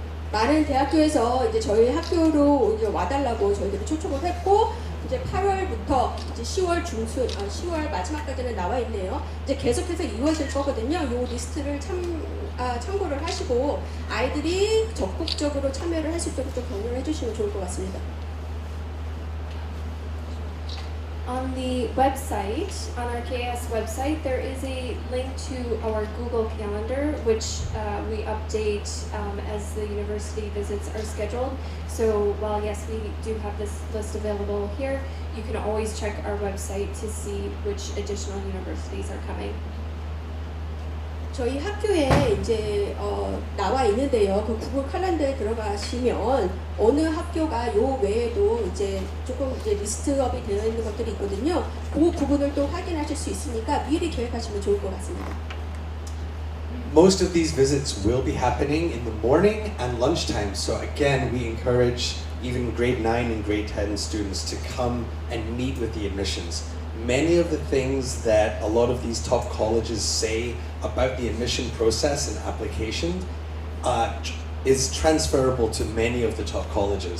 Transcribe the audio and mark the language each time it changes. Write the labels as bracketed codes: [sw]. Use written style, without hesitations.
[ko] 많은 대학교에서 이제 저희 학교로 이제 와달라고 저희들이 초청을 했고 이제 8월부터 이제 10월 중순, 10월 마지막까지는 나와 있네요. 이제 계속해서 이루어질 거거든요. 요 리스트를 참고를 하시고 아이들이 적극적으로 참여를 할 수 있도록 좀 격려를 해주시면 좋을 것 같습니다. [en] On the website, on our KS website, there is a link to our Google Calendar, which we update as the university visits are scheduled. So while yes, we do have this list available here, you can always check our website to see which additional universities are coming. [ko] 저희 학교에 이제 나와 있는데요. 그 구글 칼렌더에 들어가시면 어느 학교가 요 외에도 이제 조금 이제 리스트업이 되어 있는 것들이 있거든요. 그 부분을 또 확인하실 수 있으니까 미리 계획하시면 좋을 것 같습니다. [en] Most of these visits will be happening in the morning and lunchtime. So again, we encourage even grade 9 and grade 10 students to come and meet with the admissions. Many of the things that a lot of these top colleges say about the admission process and application is transferable to many of the top colleges.